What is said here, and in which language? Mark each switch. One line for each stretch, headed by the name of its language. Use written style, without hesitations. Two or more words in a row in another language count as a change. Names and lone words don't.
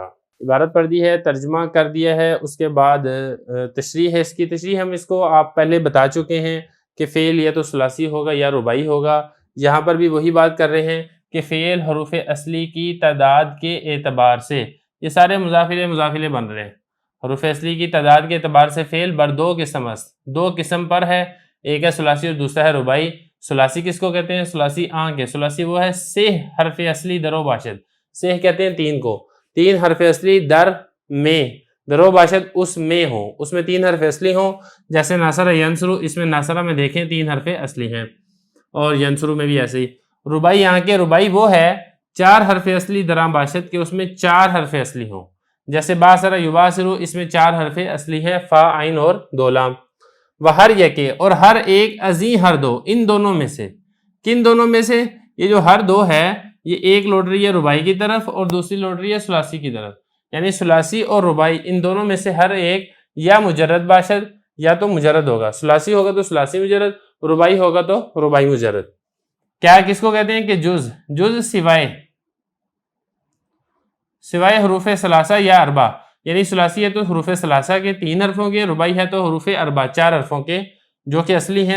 Urdu: عبارت پڑھ دی ہے، ترجمہ کر دیا ہے، اس کے بعد تشریح ہے۔ اس کی تشریح ہم اس کو آپ پہلے بتا چکے ہیں کہ فعل یا تو ثلاثی ہوگا یا رباعی ہوگا۔ یہاں پر بھی وہی بات کر رہے ہیں کہ فعل حروف اصلی کی تعداد کے اعتبار سے، یہ سارے مضافلے بن رہے ہیں۔ حروف اصلی کی تعداد کے اعتبار سے
Persian: فعل بر دو قسم است،
Urdu: دو قسم پر ہے، ایک ہے ثلاثی اور دوسرا ہے رباعی۔ ثلاثی کس کو کہتے ہیں؟ ثلاثی کے ثلاثی وہ ہے
Persian: سہ حرف اصلی در و باشد،
Urdu: سہ کہتے ہیں تین کو، تین حرف اصلی در میں،
Persian: در و باشد
Urdu: اس میں ہوں، اس میں تین حرف اصلی ہوں، جیسے
Arabic: ناصرہ ینصرو،
Urdu: اس میں ناصرہ میں دیکھیں تین حرف اصلی ہیں، اور ینصرو میں بھی ایسے ہی۔ رباعی یہاں کے رباعی وہ ہے چار حرف اصلی
Persian: درام باشد
Urdu: کے اس میں چار حرف اصلی ہوں، جیسے
Arabic: باسرہ یباسرو،
Urdu: اس میں چار حرف اصلی ہیں فا عین اور دو لام۔
Persian: وہر یکے،
Urdu: اور ہر ایک
Persian: ازیں ہر دو،
Urdu: ان دونوں میں سے، کن دونوں میں سے؟ یہ جو ہر دو ہے یہ ایک لوٹ رہی ہے رباعی کی طرف اور دوسری لوٹ رہی ہے ثلاثی کی طرف، یعنی ثلاثی اور رباعی ان دونوں میں سے ہر ایک
Persian: یا مجرد باشد
Urdu: یا تو مجرد ہوگا، ثلاثی ہوگا تو ثلاثی مجرد، رباعی ہوگا تو رباعی مجرد۔ کیا کس کو کہتے ہیں کہ جز سوائے حروف ثلاثہ یا اربع، یعنی ثلاثی ہے تو حروف ثلاثہ کے تین حرفوں کے، رباعی ہے تو حروف اربع چار حرفوں کے جو کہ اصلی ہیں۔